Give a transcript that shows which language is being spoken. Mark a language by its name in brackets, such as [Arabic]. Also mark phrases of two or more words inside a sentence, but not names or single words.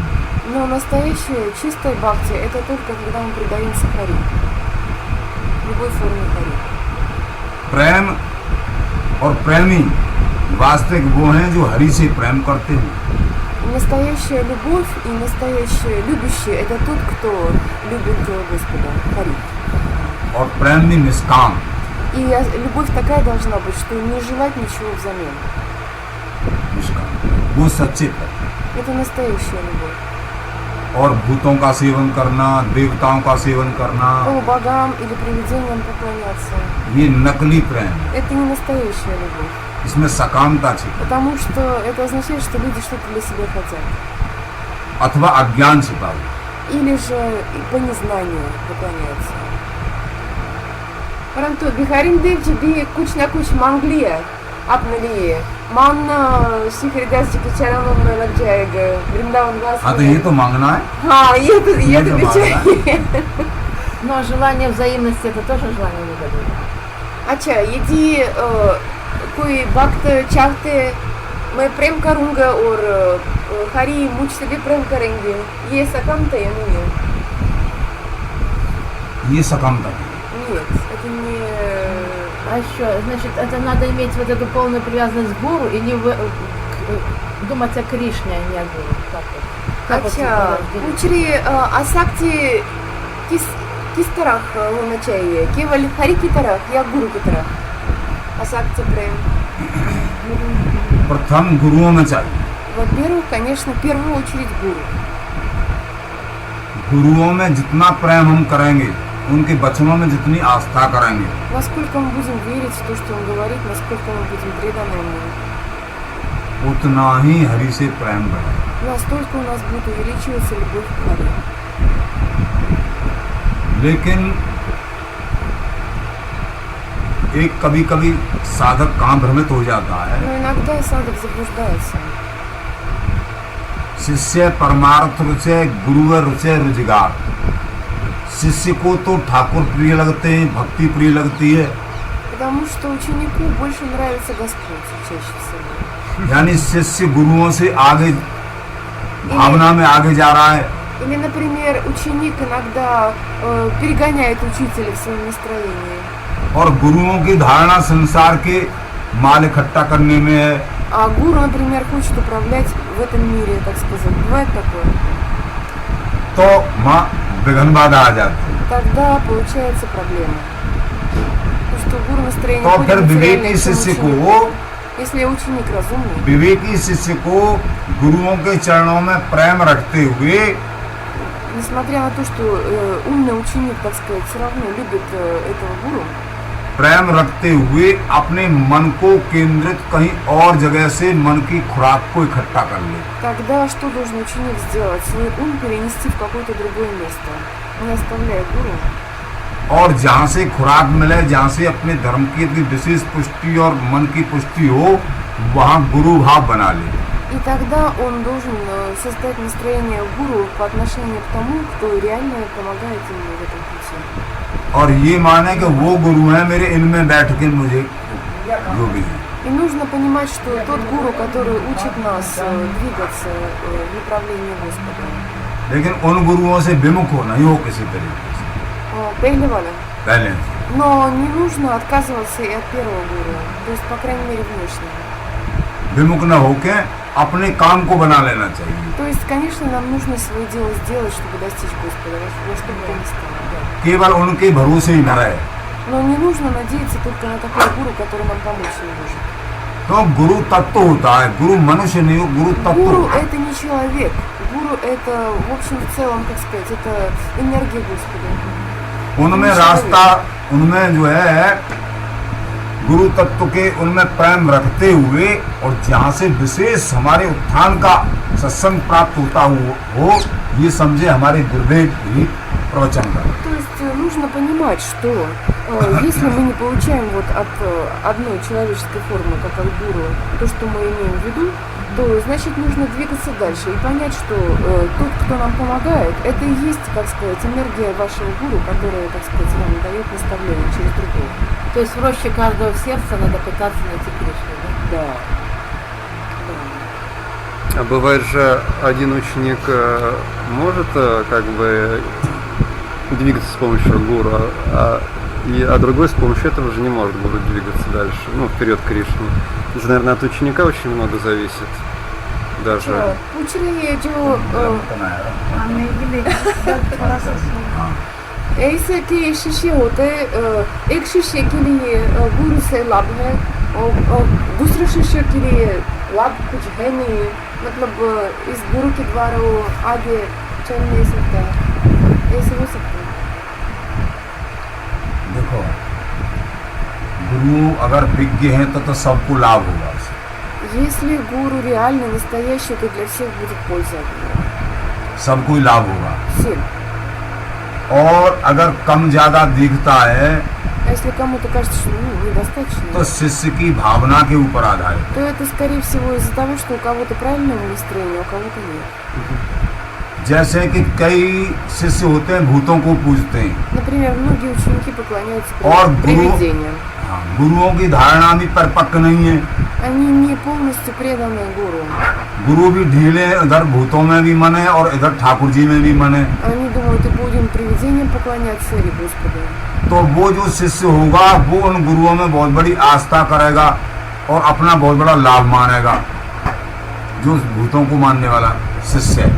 [Russian] Но настоящее чистое бхакти – это только когда мы предаемся хари. В любой форме хари. [Hindi] प्रेम और प्रेमी वास्तविक वो हैं जो हरि से प्रेम करते हैं। [Russian] Настоящая любовь и настоящее любящий – это тот, кто любит Господа, хари. [Hindi] और प्रेम भी निष्काम। [Russian] И любовь такая должна быть, что не желать ничего взамен. [Hindi] निष्काम वो सच्चे प्रेम। [Russian] Это настоящая любовь. [Hindi] और भूतों का सेवन करना, देवताओं का सेवन करना, [Russian] Богам или привидениям поклоняться [Hindi] ये नकली प्रेम है। – [Russian] это не настоящая любовь. [Hindi] इसमें सकामता छिपा [Russian] Потому что это означает, что люди что-то для себя хотят. [Hindi] अथवा अज्ञान छिपा हुआ। [Russian] Или же и по незнанию поклоняются. [Hindi] परंतु बिहारी देव जी भी कुछ ना कुछ मांग लिया अपने लिए। मानना श्री हरिदास जी के चरणों में लग जाएगा, वृंदावन वास हाँ तो में। ये तो मांगना है। हाँ, ये तो ये तो भी चाहिए। [Russian] Но желание взаимности это тоже желание выгоды. [Hindi] अच्छा, यदि कोई भक्त चाहते मैं प्रेम करूंगा और हरि मुझसे भी प्रेम करेंगे, ये सकमता या नहीं? ये सकामता है। [Russian] Нет, это не... А еще, значит, это надо иметь вот эту полную привязанность к гуру и не думать о Кришне, а не о гуру. Так вот. Как вот [Hindi] अच्छा, [Russian] это разделить? [Hindi] पूछरी आसक्ति किस तरह होना चाहिए? केवल हरि की तरफ या गुरु की तरफ? आसक्ति प्रेम. प्रथम गुरुओं में चाहिए। [Russian] Во-первых, конечно, в первую очередь гуру. [Hindi] गुरुओं में जितना प्रेम हम करेंगे, उनके वचनों में जितनी आस्था करेंगे, [Russian] Насколько мы будем верить в то, что он говорит, насколько мы будем преданы ему, [Hindi] उतना ही हरि से प्रेम बढ़ेगा। [Russian] настолько у нас будет увеличиваться любовь к Хари. [Hindi] लेकिन एक कभी कभी साधक कहाँ भ्रमित हो जाता है। [Russian] Но иногда садок заблуждается. [Hindi] शिष्य परमार्थ रुचय गुरु रुचय रुजगार। शिष्य को तो ठाकुर प्रिय लगते हैं, भक्ति प्रिय लगती है, [Russian] Потому что ученику больше нравится Господь чаще всего. [Hindi] यानी शिष्य गुरुओं से आगे भावना में आगे जा रहा है, [Russian] Или, например, ученик иногда перегоняет учителя в своем настроении. [Hindi] और गुरुओं की धारणा संसार के माल इकट्ठा करने में है, [Russian] А гуру, например, хочет управлять в этом мире, так сказать. Бывает такое? [Hindi] तो माँ विघ्न बाधा आ जाती है। [Russian] Тогда получается проблема. Потому что гуру настроение [Hindi] तो [Russian] будет [Hindi] फिर [Russian] материальное [Hindi] विवेकी [Russian] к [Hindi] शिष्य [Russian] ученику. [Hindi] को [Russian] Если ученик разумный, [Hindi] विवेकी शिष्य को गुरुओं के चरणों में प्रेम रखते हुए [Russian] несмотря на то, что умный ученик, так сказать, все равно любит этого гуру, [Hindi] प्रेम रखते हुए अपने मन को केंद्रित कहीं और जगह से मन की खुराक को इकट्ठा कर ले। [Russian] тогда что должен ученик сделать? Свой ум перенести в какое-то другое место, не оставляя гуру. [Hindi] और जहाँ से खुराक मिले, जहाँ से अपने धर्म की अपनी विशेष पुष्टि और मन की पुष्टि हो, वहाँ गुरु भाव बना ले। [Russian] И тогда он должен создать настроение гуру по отношению к тому, кто реально помогает ему в этом пути. [Hindi] और ये माने कि वो गुरु है मेरे, इनमें बैठ के मुझे योगी है। [Russian] И нужно понимать, что тот гуру, который учит нас двигаться в направлении Господа, [Hindi] लेकिन उन गुरुओं से विमुख होना ही हो किसी तरीके से Пейливаля. पहले। [Russian] Но не нужно отказываться и от первого гуру, то есть, по крайней мере, внешнего. [Hindi] विमुख न होके अपने काम को बना लेना चाहिए। [Russian] То есть, конечно, нам нужно свое дело сделать, чтобы достичь Господа, во что бы то ни стало. [Hindi] केवल उनके भरोसे ही न रहे। [Russian] Но не нужно надеяться только на такой гуру, который нам помочь не может. [Hindi] तो गुरु तत्व होता है, गुरु मनुष्य नहीं हो, गुरु तत्व [Russian] Гуру [Hindi] होता है। [Russian] это не человек. Гуру это, в общем, в целом, как сказать, это энергия Господа. [Hindi] उनमें रास्ता, उनमें जो है गुरु तत्व के उनमें प्रेम रखते हुए, और जहाँ से विशेष हमारे उत्थान का सत्संग प्राप्त होता हो, ये समझे हमारे गुरुदेव ही प्रवचन का। [Russian] То есть нужно понимать, что если мы не получаем вот от одной человеческой формы, как от гуру, то, что мы имеем в виду, то значит нужно двигаться дальше и понять, что тот, кто нам помогает, это и есть, как сказать, энергия вашего гуру, которая, так сказать, нам дает наставление через другого. То есть в роще каждого сердца надо пытаться найти Кришну, да? Да. А бывает же, один ученик может как бы двигаться с помощью гуру, а другой с помощью этого же не может гуру двигаться дальше, ну, вперед к Кришне. Это, наверное, от ученика очень много зависит. Даже. [Hindi] पूछिए जो ऐसे कि शिष्य होते एक शिष्य के लिए गुरु से लाभ है और दूसरे शिष्य के लिए लाभ कुछ है नहीं, मतलब इस गुरु के द्वारा वो आगे चल नहीं सकता, ऐसे हो सकता है। देखो, गुरु अगर विज्ञ हैं तो सबको लाभ होगा उससे। [Russian] Если гуру реально настоящий, то для всех будет польза от него. [Hindi] सबको ही लाभ होगा। [Russian] Всем. [Hindi] और अगर कम ज्यादा दिखता है [Russian] А если кому-то кажется, что недостаточно, [Hindi] तो शिष्य की भावना के ऊपर आधारित। [Russian] то это, скорее всего, из-за того, что у кого-то правильного настроения, у кого-то нет. [Hindi] जैसे कि कई शिष्य होते हैं भूतों को पूजते हैं [Russian] Например, многие ученики поклоняются [Hindi] और गुरु [Russian] привидениям. [Hindi] हाँ, गुरुओं की धारणा भी परिपक्व नहीं है। [Russian] Они не полностью преданы гуру. [Hindi] गुरु भी ढीले, इधर भूतों में भी मन है और इधर ठाकुर जी में भी मन है। [Russian] Они думают, и будем привидениям поклоняться или Господу. [Hindi] तो वो जो शिष्य होगा वो उन गुरुओं में बहुत बड़ी आस्था करेगा और अपना बहुत बड़ा लाभ मानेगा, जो भूतों को मानने वाला शिष्य है।